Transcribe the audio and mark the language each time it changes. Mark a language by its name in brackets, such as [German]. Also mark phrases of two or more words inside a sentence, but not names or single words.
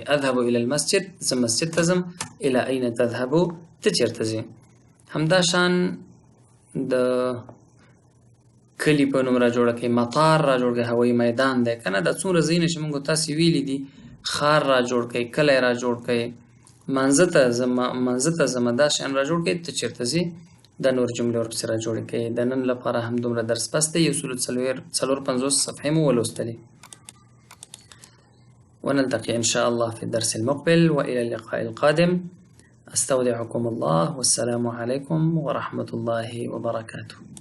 [Arabic] أذهب إلى المسجد. [Pashto] زه مسجد ته ځم. [Arabic] إلى أين تذهب؟ [Pashto] ته چېرته ځې؟ همداشان د کلي په نوم را جوړه کړئ. مطار را جوړ کړئ، هوایي میدان دی که نه. دا څومره ځایونه چې موږ تاسې ویلي دي. ښار را جوړ کړئ، کلی را جوړ کړئ، منځه ته ځمه، دا شیان را جوړ کړئ. ته چېرته ځې؟ دا نور جملې ورپسې را جوړې کړئ. د نن لپاره هم دومره درس بس دی. 154 صفحې مو ولوستلې. [Arabic] ونلتقي إن شاء الله في الدرس المقبل، وإلى اللقاء القادم. أستودعكم الله، والسلام عليكم ورحمة الله وبركاته.